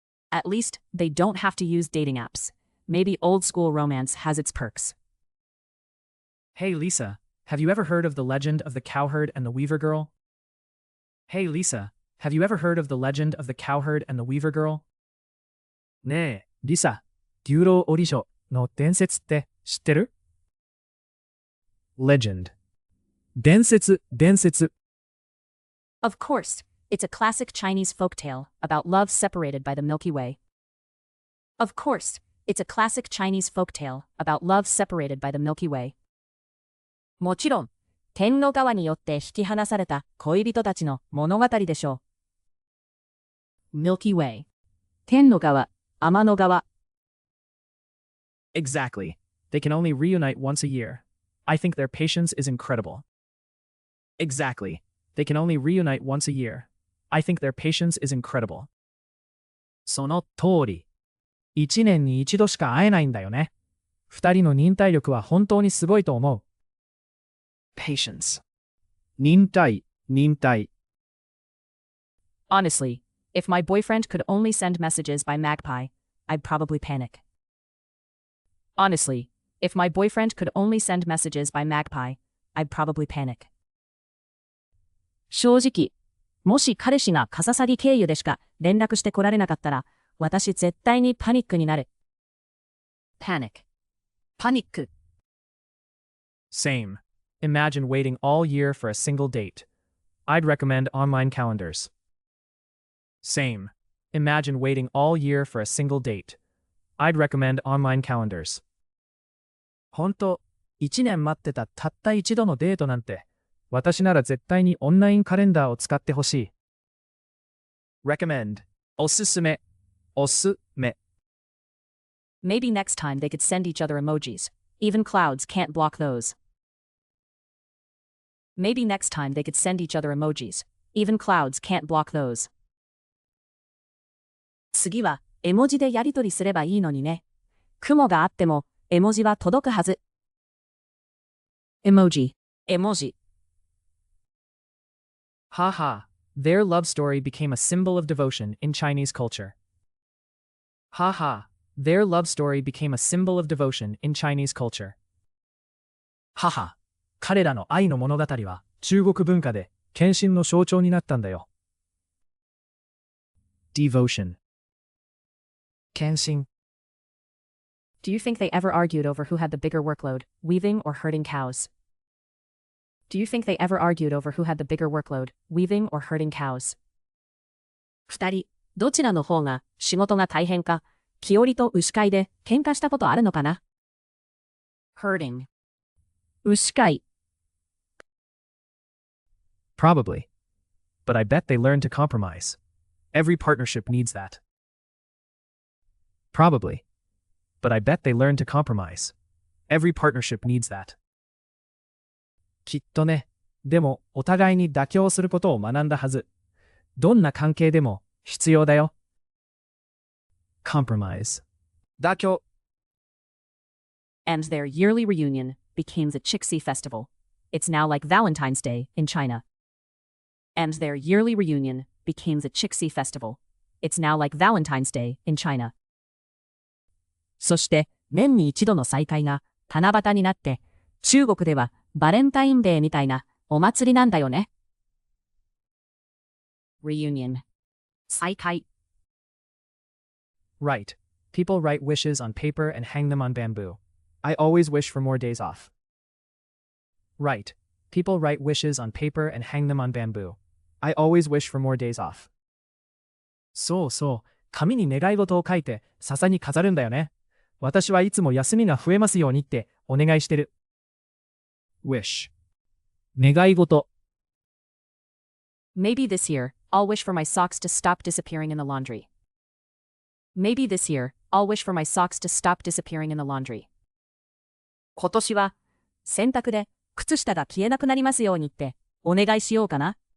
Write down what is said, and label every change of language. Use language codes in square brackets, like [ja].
[en] At least, they don't have to use dating apps. Maybe old-school romance has its perks. Hey Lisa, have you ever heard of the legend of the Cowherd and the Weaver Girl? Hey Lisa, have you ever heard of the legend of the Cowherd and the Weaver Girl? [ja] ねえ、リサ、牛郎織女の伝説って知ってる? Legend. 伝説。 [en] Of course, it's a classic Chinese folktale about love separated by the Milky Way. Of course, it's a classic Chinese folktale about love separated by the Milky Way. [ja] もちろん、天の川によって引き離された恋人たちの物語でしょう。 Milky Way. 天の川、天の川。 [en] Exactly. They can only reunite once a year. I think their patience is incredible. Exactly. They can only reunite once a year. I think their patience is incredible. [ja] その通り。一年に一度しか会えないんだよね。二人の忍耐力は本当にすごいと思う。 Patience. 忍耐。 [en] Honestly, if my boyfriend could only send messages by magpie, I'd probably panic. Honestly, if my boyfriend could only send messages by magpie, I'd probably panic. [ja] 正直、もし彼氏がカササギ経由でしか連絡してこられなかったら、私絶対にパニックになる。 Panic. パニック。 [en] Same. Imagine waiting all year for a single date. I'd recommend online calendars. Same. Imagine waiting all year for a single date. I'd recommend online calendars. [ja] ほんと、一年待ってたたった一度のデートなんて、私なら絶対にオンラインカレンダーを使ってほしい。 Recommend. おすすめ。 [en] Maybe next time they could send each other emojis. Even clouds can't block those. Maybe next time they could send each other emojis. Even clouds can't block those. [ja] 次は、絵文字でやり取りすればいいのにね。雲があっても、絵文字は届くはず。 Emoji. 絵文字。 Haha. [en] Their love story became a symbol of devotion in Chinese culture. Haha. Their love story became a symbol of devotion in Chinese culture. 母。 [ja] 彼らの愛の物語は中国文化で献身の象徴になったんだよ。 Devotion. 献身。 [en] Do you think they ever argued over who had the bigger workload, weaving or herding cows? Do you think they ever argued over who had the bigger workload, weaving or herding cows? [ja] 二人、どちらの方が仕事が大変か、木織りと牛飼いで喧嘩したことあるのかな？ Herding. 牛飼い。 [en] Probably. But I bet they learned to compromise. Every partnership needs that. Probably. But I bet they learn to compromise. Every partnership needs that. [ja] きっとね。でも、お互いに妥協することを学んだはず。どんな関係でも必要だよ。 Compromise. 妥協。 [en] And their yearly reunion became the Qixi Festival. It's now like Valentine's Day in China. And their yearly reunion became the Qixi Festival. It's now like Valentine's Day in China. [ja] そして、年に一度の再会が七夕になって、中国ではバレンタインデーみたいなお祭りなんだよね。 Reunion. 再会。 [en] Right. People write wishes on paper and hang them on bamboo. I always wish for more days off. Right. People write wishes on paper and hang them on bamboo. I always wish for more days off. [ja] そうそう。紙に願い事を書いて笹に飾るんだよね。私はいつも休みが増えますようにってお願いしてる。 wish 願い事。 [en] Maybe this year, I'll wish for my socks to stop disappearing in the laundry. Maybe this year, I'll wish for my socks to stop disappearing in the laundry. [ja] 今年は洗濯で靴下が消えなくなりますようにってお願いしようかな。